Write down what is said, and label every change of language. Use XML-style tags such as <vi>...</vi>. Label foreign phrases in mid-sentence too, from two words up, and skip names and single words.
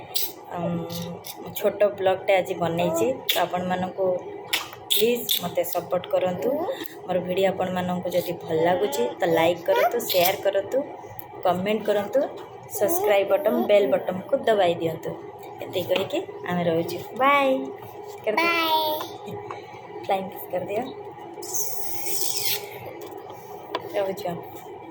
<or>ଛୋଟ ବ୍ଲଗଟେ ଆଜି ବନେଇ ତ ଆପଣ ମାନଙ୍କ ପ୍ଲିଜ୍ ମତେ ସପୋର୍ଟ କରନ୍ତୁ ମୋର ଭିଡିଓ ଆପଣ ମାନଙ୍କ ଯଦି ଭଲ ଲାଗୁଛି ତ ଲାଇକ୍ କରନ୍ତୁ ଶେୟାର କରନ୍ତୁ କମେଣ୍ଟ କରନ୍ତୁ</or> <en>subscribe button bell button</en> <or>କୁ ଦବେଇ ଦିଅନ୍ତୁ। ଏତିକି କହିକି ଆମେ ରହୁଛୁ</or> <en>bye flying kiss</en> <or>କରିଦିଅ ରହୁଛୁ</or>